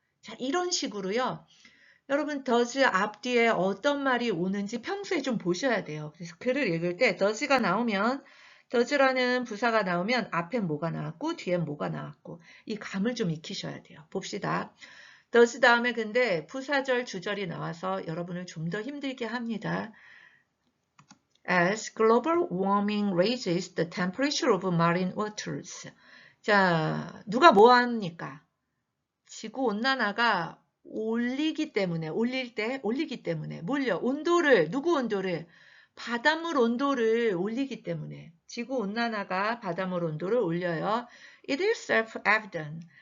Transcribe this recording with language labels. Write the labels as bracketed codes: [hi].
[ko] 자, 이런 식으로요. 여러분 does 앞뒤에 어떤 말이 오는지 평소에 좀 보셔야 돼요. 그래서 글을 읽을 때 does가 나오면 does라는 부사가 나오면 앞엔 뭐가 나왔고 뒤엔 뭐가 나왔고 이 감을 좀 익히셔야 돼요. 봅시다. does 다음에 근데 부사절 주절이 나와서 여러분을 좀 더 힘들게 합니다. [en] As global warming raises the temperature of marine waters. [ko] 자, 누가 뭐 합니까? 지구온난화가 올리기 때문에, 올리기 때문에, 온도를, 누구 온도를? 바닷물 온도를 올리기 때문에. 지구온난화가 바닷물 온도를 올려요. [en] It is self-evident.